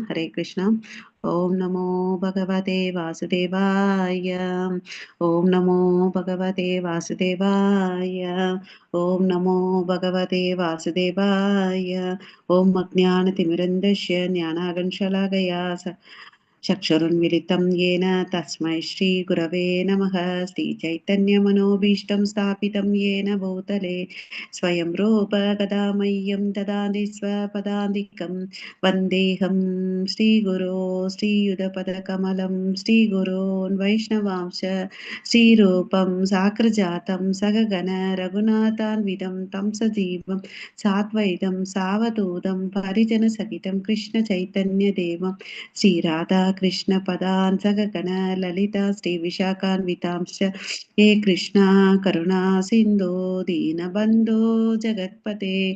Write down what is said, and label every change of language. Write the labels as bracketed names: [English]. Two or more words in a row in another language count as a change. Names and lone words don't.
[Sanskrit] हरे कृष्ण। ॐ नमो भगवते वासुदेवाय. ॐ नमो भगवते वासुदेवाय. ॐ नमो भगवते वासुदेवाय. ॐ अज्ञानतिमिरान्धस्य ज्ञानाञ्जनशलाकया चक्षुरुन्मिलितं येन तस्मै श्रीगुरवे नमः। श्रीचैतन्यमनोभीष्टं स्थापितं येन भूतले स्वयं रूप कदा मह्यं ददाति स्वपदान्तिकं वन्देऽहं श्रीगुरो श्रीयुतपदकमलं श्रीगुरोन् वैष्णवांश श्रीरूपं साग्रजातं सगगण रघुनाथान्वितं तं सजीवं साद्वैतं सावधूतं परिजनसहितं कृष्णचैतन्यदेवं श्रीराधा कृष्ण पदान् सगगण ललिता श्रीविशाखान्वितांश्च हे कृष्णा करुणा सिन्धो दीनबन्धो जगत्पते